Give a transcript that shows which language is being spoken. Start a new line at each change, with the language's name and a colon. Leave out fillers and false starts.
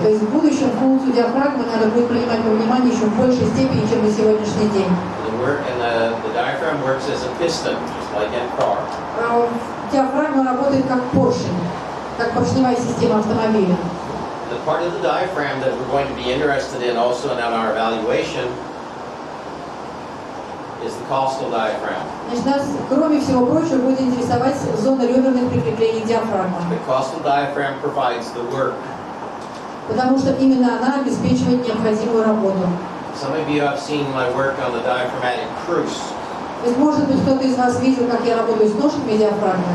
Russian: То есть в будущем функцию диафрагмы надо будет принимать во внимание еще в большей степени, чем на сегодняшний день.
English: The diaphragm works as a piston, just like in a car.
Russian: Диафрагма работает как поршень, как поршневая система автомобиля.
English: The part of the diaphragm that we're going to be interested in also in our evaluation is the costal diaphragm.
Russian: Значит, нас, кроме всего прочего, будет интересовать зона реберных прикреплений диафрагмы.
English: The costal diaphragm provides the work.
Russian: Потому что именно она обеспечивает необходимую работу.
English: Some of you have seen my work on the diaphragmatic cruce.
Russian: То есть, может быть, кто-то из вас видел, как я работаю с ножками диафрагмы.